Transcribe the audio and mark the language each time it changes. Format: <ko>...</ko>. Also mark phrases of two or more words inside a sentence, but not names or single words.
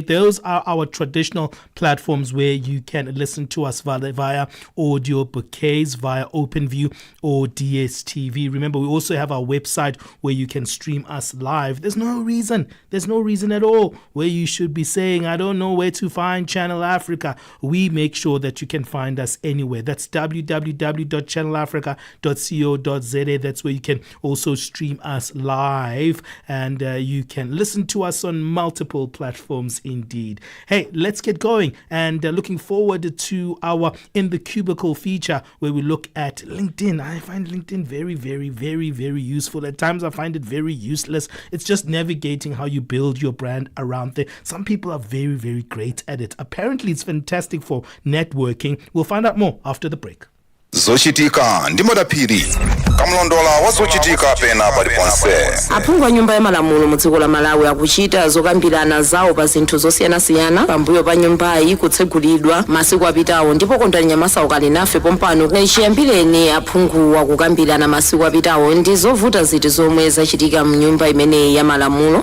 <en>Those are our traditional platforms where you can listen to us via audio bouquets, via OpenView or DSTV. Remember, we also have our website where you can stream us live. There's no reason at all where you should be saying, I don't know where to find Channel Africa. We make sure that you can find us anywhere. That's www.channelafrica.co.za. That's where you can also stream us live, and you can listen to us on multiple platforms indeed. Hey, let's get going, and looking forward to our In the Cubicle feature where we look at LinkedIn. I find LinkedIn very, very, very, very useful. At times I find it very useless. It's just navigating how you build your brand around there. Some people are very, very great at it. Apparently it's fantastic for networking. We'll find out more after the break.</en> <ny>Zochitika ndi Madaphiri kamlondola wazochitika pena paliponse. Aphungu a nyumba ya malamulo mu dziko la Malawi akuchita zokambirana zawo pa zinthu zosiyanasiyana pambuyo pa nyumbayi kutsegulidwa masiku apitawo, ndipo kondani Nyamasa ukali nafe pompano chiyambireni aphungu akukambirana masiku apitawo ndi zovuta ziti zomwe zachitika mu nyumba imeneyi ya malamulo.</ny>